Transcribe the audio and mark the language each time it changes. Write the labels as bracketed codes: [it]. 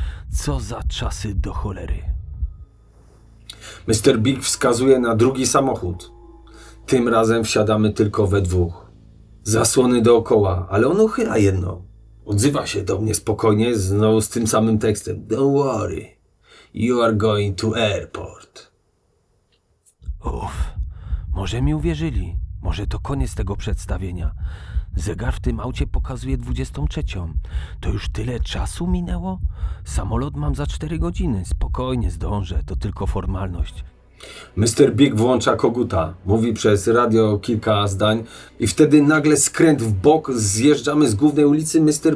[pl] Co za czasy do cholery. Mr. Big wskazuje na drugi samochód. Tym razem wsiadamy tylko we dwóch. Zasłony dookoła, ale on uchyla jedno. Odzywa się do mnie spokojnie, znowu z tym samym tekstem. [en] Don't worry, you are going to airport. [pl] Uff, może mi uwierzyli. Może to koniec tego przedstawienia. Zegar w tym aucie pokazuje 23. To już tyle czasu minęło? Samolot mam za 4 godziny. Spokojnie zdążę, to tylko formalność. Mr. Big włącza koguta, mówi przez radio kilka zdań i wtedy nagle skręt w bok, zjeżdżamy z głównej ulicy, Mr.